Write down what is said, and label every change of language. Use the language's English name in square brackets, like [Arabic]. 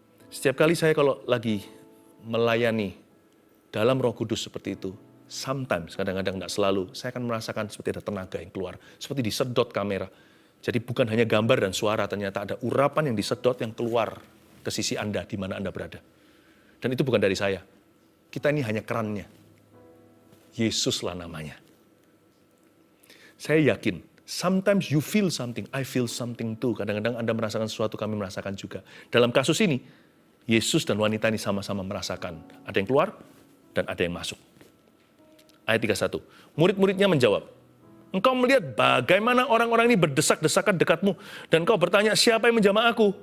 [Indonesian] Setiap kali saya kalau lagi melayani dalam Roh Kudus seperti itu, [English] sometimes, [Indonesian] kadang-kadang tidak selalu, saya akan merasakan seperti ada tenaga yang keluar, seperti disedot kamera. Jadi bukan hanya gambar dan suara, ternyata ada urapan yang disedot yang keluar ke sisi Anda, di mana Anda berada. Dan itu bukan dari saya. Kita ini hanya kerannya. Yesuslah namanya. Saya yakin, [English] sometimes you feel something, I feel something too. [Indonesian] Kadang-kadang Anda merasakan sesuatu, kami merasakan juga. Dalam kasus ini, Yesus dan wanita ini sama-sama merasakan. Ada yang keluar dan ada yang masuk. Ayat 31. Murid-muridnya menjawab, engkau melihat bagaimana orang-orang ini berdesak-desakan dekatmu, dan engkau bertanya, siapa yang menjamah aku?